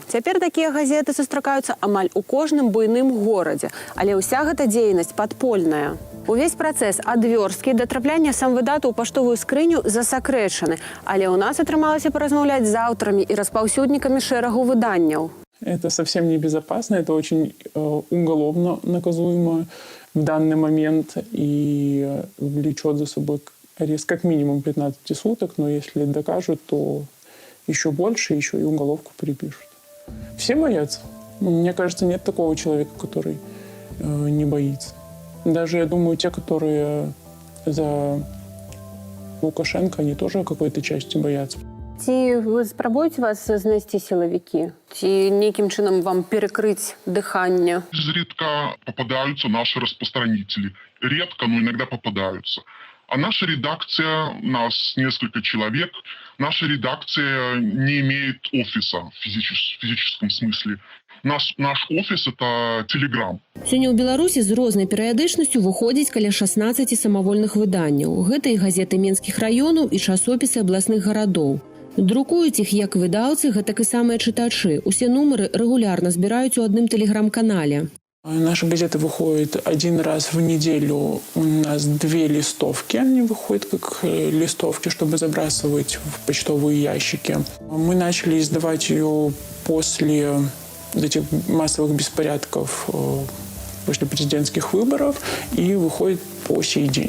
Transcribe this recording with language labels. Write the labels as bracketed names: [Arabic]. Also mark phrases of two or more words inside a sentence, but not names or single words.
[Belarusian] Цяпер такія газеты сустракаюцца амаль у кожным буйным горадзе, але ўся гэта дзейнасць падпольная. Увесь працэс ад вёрсткі да трапляння самвыдату ў паштовую скрыню засакрэчаны, але ў нас атрымалася паразмаўляць з аўтарамі і распаўсюднікамі шэрагу выданняў. [Russian] Это совсем небезопасно, это очень уголовно наказуемо в данный момент и влечет за собой арест как минимум 15 суток, но если докажут, то еще больше, еще и уголовку припишут. Все боятся. Мне кажется, нет такого человека, который не боится. Даже, я думаю, те, которые за Лукашенко, они тоже какой-то части боятся. [Belarusian] Ці вы спрабуеце вас знайсці сілавікі? Ці нейкім чынам вам перекрыть дыханне? [Russian] Изредка попадаются наши распространители. Редко, но иногда попадаются. А наша редакция, нас несколько человек, наша редакция не имеет офиса в физическом смысле. Наш офис – это Telegram. [Belarusian] Сёння ў Беларусі з рознай перыядычнасцю выходзіць каля 16 самавольных выданняў. Гэта і газеты менскіх раёнаў, і часопісы абласных гарадоў. Друкуюць іх як выдаўцы, гэтак і самыя чытачы. Усе нумары рэгулярна збіраюць у адным тэлеграм-канале. [Russian] Наша газета выходит один раз в неделю. У нас 2 листовки. Они выходят как листовки, чтобы забрасывать в почтовые ящики. Мы начали издавать ее после этих массовых беспорядков, после президентских выборов, и выходит по сей день.